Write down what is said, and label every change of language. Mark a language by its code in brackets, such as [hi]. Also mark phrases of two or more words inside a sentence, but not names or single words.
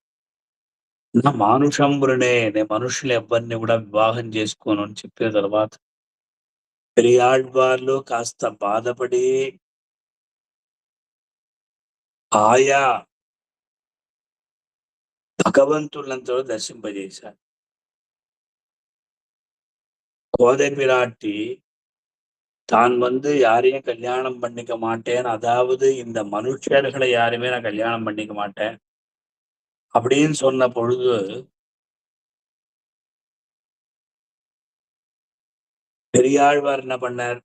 [te] నా మానుషంబురనే నేను మనుషులెవ్వరిని గూడా వివాహం చేసుకోను అని చెప్పిన తర్వాత పెరియాళ్వార్లు కాస్త బాధపడి ఆయా భగవంతులంతలో దర్శింపజేశారు. [ta] கோதை பிராட்டி தான் வந்து யாரையும் கல்யாணம் பண்ணிக்க மாட்டேன். அதாவது இந்த மனுஷர்களை யாருமே நான் கல்யாணம் பண்ணிக்க மாட்டேன். அப்படின்னு சொன்ன பொழுது, பெரியாழ்வார் என்ன பண்ணார்?